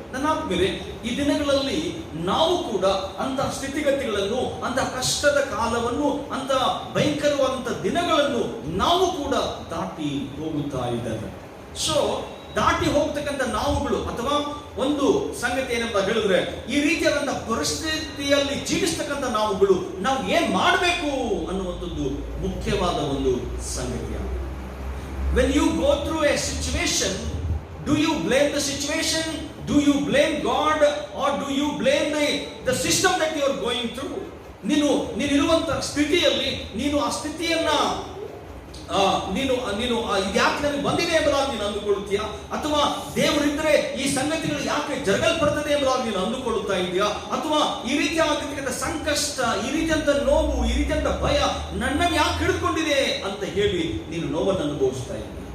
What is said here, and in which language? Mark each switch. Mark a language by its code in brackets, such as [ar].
[kn] ನನ್ನ ಆತ್ಮೀಯರೇ, ಈ ದಿನಗಳಲ್ಲಿ ನಾವು ಕೂಡ ಅಂತ ಸ್ಥಿತಿಗತಿಗಳನ್ನು, ಅಂತ ಕಷ್ಟದ ಕಾಲವನ್ನು, ಅಂತ ಭಯಂಕರವಾದಂತ ದಿನಗಳನ್ನು ನಾವು ಕೂಡ ದಾಟಿ ಹೋಗುತ್ತಾ ಇದ್ದೇವೆ. ಸೊ ದಾಟಿ ಹೋಗ್ತಕ್ಕಂಥ ನಾವುಗಳು, ಅಥವಾ ಒಂದು ಸಂಗತಿ ಏನಂತ ಹೇಳಿದ್ರೆ, ಈ ರೀತಿಯಾದಂತಹ ಪರಿಸ್ಥಿತಿಯಲ್ಲಿ ಜೀವಿಸ್ತಕ್ಕಂಥ ನಾವುಗಳು ನಾವು ಏನ್ ಮಾಡಬೇಕು ಅನ್ನುವಂಥದ್ದು ಮುಖ್ಯವಾದ ಒಂದು ಸಂಗತಿಯಾಗಿದೆ. [en] When you go through a situation, do you blame the situation? Do you blame God? Or do you blame the system that you are going through? [kn] ನೀನು ಇರುವಂತ ಸ್ಥಿತಿಯಲ್ಲಿ ನೀನು ಆ ಸ್ಥಿತಿಯನ್ನ ನೀನು ಯಾಕೆ ನನಗೆ ಬಂದಿದೆ ಎಂಬುದಾಗಿ ನೀನು ಅಂದುಕೊಳ್ಳುತ್ತೀಯಾ, ಅಥವಾ ದೇವರಿದ್ರೆ ಈ ಸಂಗತಿಗಳು ಯಾಕೆ ಜರಗಲ್ಪಡ್ತದೆ ಎಂಬುದಾಗಿ ನೀನು ಅಂದುಕೊಳ್ಳುತ್ತಾ ಇದೆಯಾ, ಅಥವಾ ಈ ರೀತಿಯಾಗಿರ್ತಕ್ಕಂಥ ಸಂಕಷ್ಟ, ಈ ರೀತಿಯಂತ ನೋವು, ಈ ರೀತಿಯಂತ ಭಯ ನನ್ನನ್ನು ಯಾಕೆ ಹಿಡಿದುಕೊಂಡಿದೆ ಅಂತ ಹೇಳಿ ನೀನು ನೋವನ್ನು ಅನುಭವಿಸ್ತಾ ಇದ್ದೀಯ.